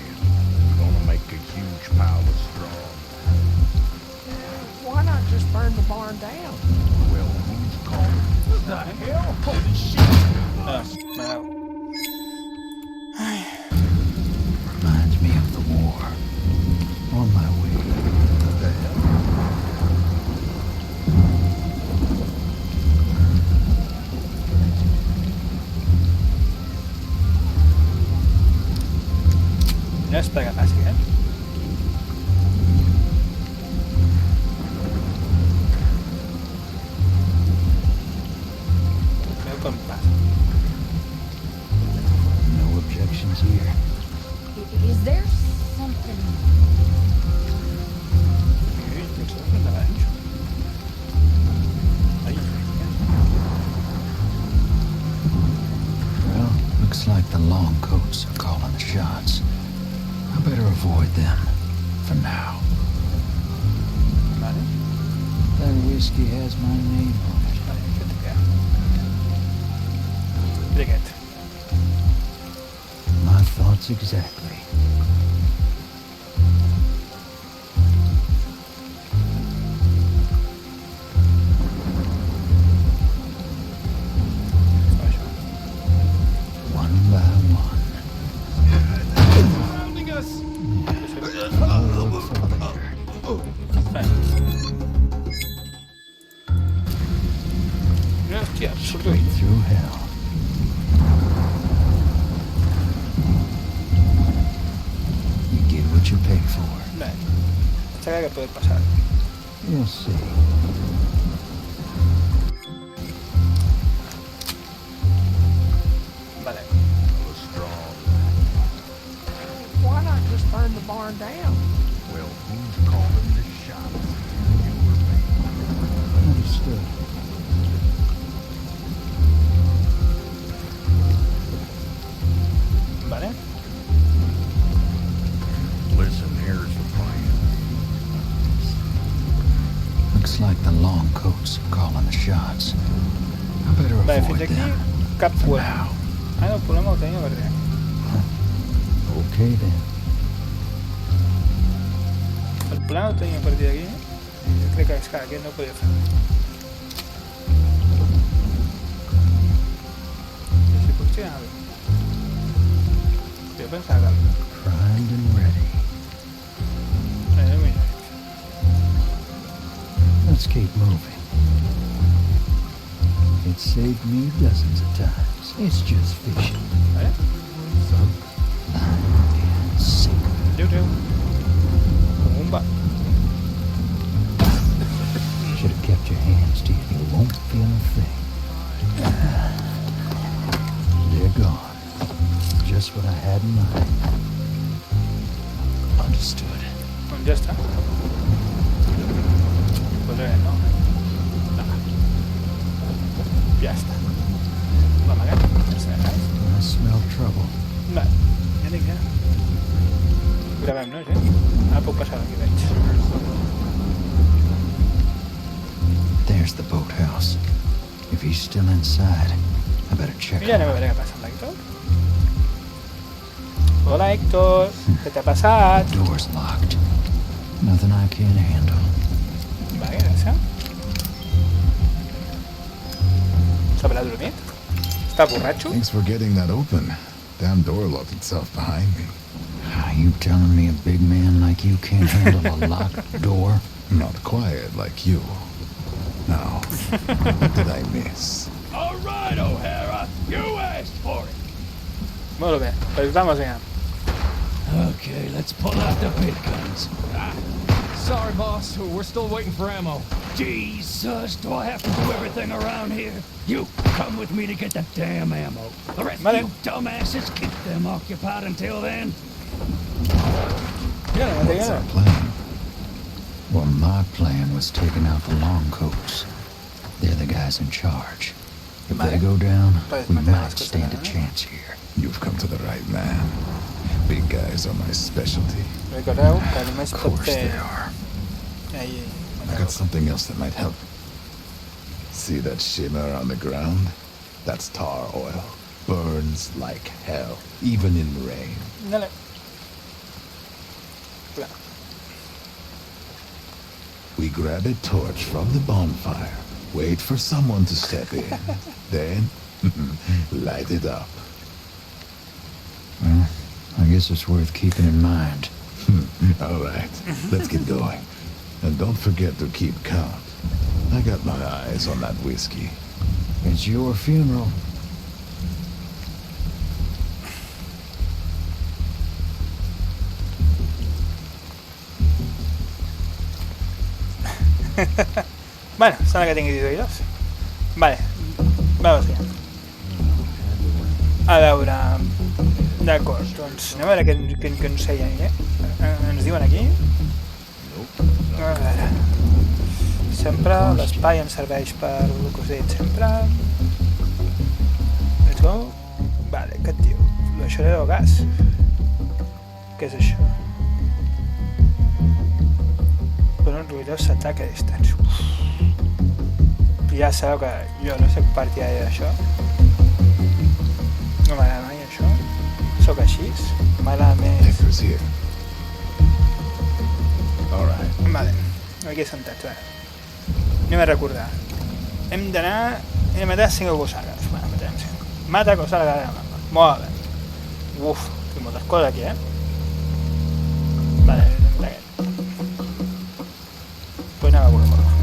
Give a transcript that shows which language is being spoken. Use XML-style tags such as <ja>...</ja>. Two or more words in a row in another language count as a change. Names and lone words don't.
<en>We're gonna make a huge pile of straw. Why not just burn the barn down? Well, who's calling? What the hell? Holy shit!</en> <ca>Bueno.</ca> <en>Reminds me of the war. On my way. What the hell?</en> <ca>No és pega fàcil, eh? Veu com passa.</ca> <en>No objections here. Is there something?</en> <ca>Ui, tens dos endavant. Ai,</ca> <en>Well, looks like the long coats are calling the shots. I better avoid them for now.</en> <ca>vale.</ca> <en>That whiskey has my name on it.</en> <ca>Vale, aquest què? I aquest.</ca> <en>My thoughts exactly.</en> <ca>Això.</ca> <en>One by one. Surrounding us!</en> <ca>No, hòstia, surto</ca> <en>Straight through hell. You get what you pay for.</en> <ca>Vale. Pensava que poder passar.</ca> <en>You'll see.</en> <ca>Vale.</ca> <en>The straw. Why not just burn the barn down? Well, who's calling the shots? You or me? Understood.</en> <ca>Vale.</ca> <en>Listen, here's the plan. Looks like the long coats are calling the shots. I better</en> <ca>Vale,</ca> <en>avoid</en> <ca>fins aquí</ca> <en>them.</en> <ca>cap</ca> <en>For</en> <ca>problema.</ca> <en>now.</en> <ca>Ah, no, el problema el tenia per allà.</ca> <en>Okay then.</en> <ca>El problema el tenia a partir d'aquí. Jo crec que és que aquest no ho podia fer. I si potser anava bé. Jo pensava que...</ca> <en>Primed and ready.</en> <ca>No mira.</ca> <en>Let's keep moving. It saved me dozens of times. It's just fishing.</en> <ca>Vale?</ca> <en>Line and sinker.</en> <ca>Adéu. Com un va.</ca> <en>Should have kept your hands to you. You won't feel a thing. They're gone. Just what I had in mind. Understood.</en> <ca>Doncs ja està. Pues res, no? No. Ja està. L'amagat.</ca> <en>I smell trouble.</en> <ca>Vale. Ja dic, ja. Gravem, no, gent? Ara puc passar d'aquí, veig.</ca> <en>There's the boathouse. If he's still inside, I better check.</en> <ca>Mira, anem a veure què passa amb l'Hèctor. Hola, Héctor. Què t'ha passat?</ca> <en>Door's locked. Nothing I can't handle.</en> <ca>Vale, gràcies. S'haurà dormit? Està borratxo?</ca> <en>Thanks for getting that open. Damn door locked itself behind me. Are you telling me a big man like you can't handle a locked door? Not quiet like you. Now, what did I miss? All right, O'Hara, you asked for it.</en> <ca>Molt bé,</ca> <es>pues vamos allá.</es> <en>Okay, let's pull out the big guns. Sorry, boss. We're still waiting for ammo. Jesus, do I have to do everything around here? You come with me to get the damn ammo. The rest</en> <ca>Vale.</ca> <en>of you dumbasses, keep them occupied until then.</en> <ca>Mira, no</ca> <en>What's</en> <ca>te</ca> <en>our plan? Well, my plan was taking out the long coats. They're the guys in charge. If they go down, we might stand a chance here. You've come to the right man. Big guys are my specialty.</en> <ca>Recordeu que només</ca> <en>Of</en> <ca>pot</ca> <en>course</en> <ca>fer...</ca> <en>they are.</en> <ca>Ahí,</ca> <en>I got something else that might help. See that shimmer on the ground? That's tar oil. burns like hell, even in rain.</en> <ca>Dale. Clar.</ca> <en>We grab a torch from the bonfire, wait for someone to step in, then light it up. Well, I guess it's worth keeping in mind. All right, let's get going. And don't forget to keep count. I got my eyes on that whiskey. It's your funeral.</en> <ca>Bueno, sembla que tinguis oïdos. Vale,</ca> <es>vamos allà.</es> <ca>A veure... D'acord, doncs anem a veure què ens feien, ens diuen aquí. A veure... Sempre l'espai ens serveix per el que us he dit sempre. Let's go. Vale, què et diu? L'aixorera de gas. Què és això? Donen ruïdós s'ataca a distància. Ja sabeu que jo no soc partidari d'això. No m'agrada mai això. Soc així. M'agrada més...</ca> <en>Hector's here. All right.</en> <ca>Vale, aquí sentats, anem a recordar. Hem d'anar... Hem de matar 5 gossagues. Bueno, matem 5. Mata gossaga de la mama. Molt bé. Uf, tinc moltes coses aquí, Vale, d'aquest. Pues anem a veure.</ca>